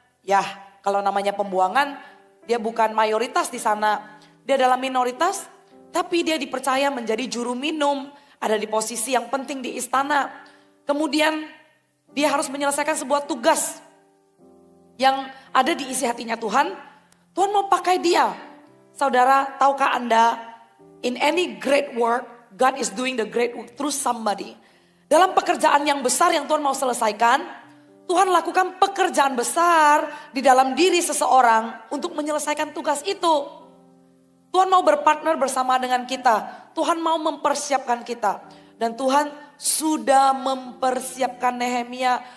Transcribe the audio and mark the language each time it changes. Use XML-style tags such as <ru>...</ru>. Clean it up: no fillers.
<id>Ya, kalau namanya pembuangan, dia bukan mayoritas di sana. Dia adalah minoritas. Tapi dia dipercaya menjadi juru minum, ada di posisi yang penting di istana. Kemudian dia harus menyelesaikan sebuah tugas yang ada di isi hatinya Tuhan. Tuhan mau pakai dia. Saudara, tahukah Anda,</id> <en>in any great work, God is doing the great work through somebody.</en> <id>Dalam pekerjaan yang besar yang Tuhan mau selesaikan, Tuhan lakukan pekerjaan besar di dalam diri seseorang untuk menyelesaikan tugas itu. Tuhan mau berpartner bersama dengan kita. Tuhan mau mempersiapkan kita. Dan Tuhan sudah mempersiapkan Nehemia.</id>